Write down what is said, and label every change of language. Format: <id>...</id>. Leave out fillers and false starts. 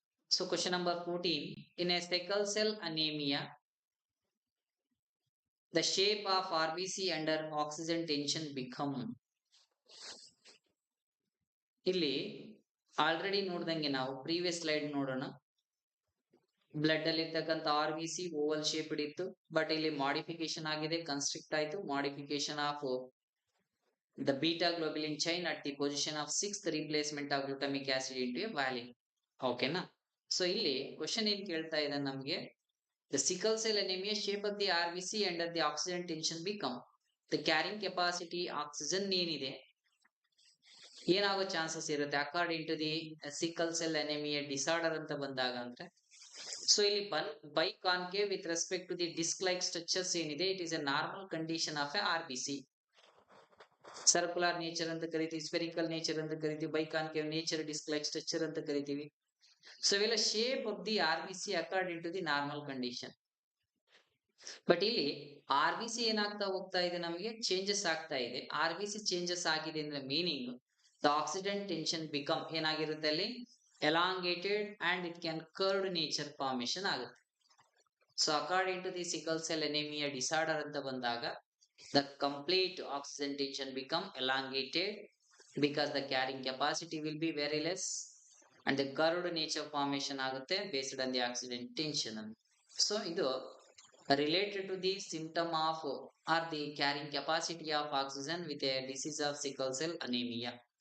<en>So question number 14, in a sickle cell anaemia the shape of R B C under oxygen tension become.</en> <kn>ಇಲ್ಲಿ already ನೋಡ್ದಂಗೆ ನಾವು previous slide ನೋಡೋಣ. Blood ಅಲ್ಲಿ ಇರ್ತಕ್ಕಂಥ R B C Oval shaped ಇತ್ತು, but ಇಲ್ಲಿ modification ಆಗಿದೆ, constrict ಆಯ್ತು. Modification of</kn> <en>the beta globulin chain at the position of sixth replacement of glutamic acid into a valine.</en> <kn>ಓಕೆನಾ.</kn> <en>so</en> <kn>ಇಲ್ಲಿ ಕ್ವಶನ್ ಏನ್ ಕೇಳ್ತಾ ಇದೆ ನಮ್ಗೆ,</kn> <en>the sickle cell anemia shape of the RBC under the oxygen tension become the carrying capacity oxygen</en> <kn>ಏನಿದೆ ಏನಾಗೋ chances ಇರುತ್ತೆ</kn> <en>According to the sickle cell anaemia disorder ಅಂತ ಬಂದಾಗ ಅಂದ್ರೆ. ಸೊ ಇಲ್ಲಿ biconcave with respect to the disc like structures ಏನಿದೆ, it is a normal condition of a RBC. Circular nature</en> <kn>ಅಂತ ಕರಿತೀವಿ,</kn> <en>Spherical nature ಅಂತ ಕರಿತೀವಿ, biconcave nature, disc like structure ಅಂತ ಕರಿತೀವಿ. ಸೊ ಇವೆಲ್ಲ shape of the RBC according to the normal condition.</en> <kn>But ಇಲ್ಲಿ RBC ಏನಾಗ್ತಾ ಹೋಗ್ತಾ ಇದೆ, ನಮಗೆ ಚೇಂಜಸ್ ಆಗ್ತಾ ಇದೆ.</kn> <en>RBC changes ಆಗಿದೆ ಅಂದ್ರೆ meaning the accident tension become</en> <kn>ಏನಾಗಿರುತ್ತೆ ಅಲ್ಲಿ</kn> <en>Elongated and it can curved nature formation ಆಗುತ್ತೆ. So according to the sickle cell anaemia disorder</en> <kn>ಅಂತ ಬಂದಾಗ</kn> <en>the complete oxygen tension become elongated because the carrying capacity will be very less and the curved nature formation ಆಗುತ್ತೆ based on the oxygen tension. So ಇದು related to the symptom of or the carrying capacity of oxygen with a disease of sickle cell anemia.</en>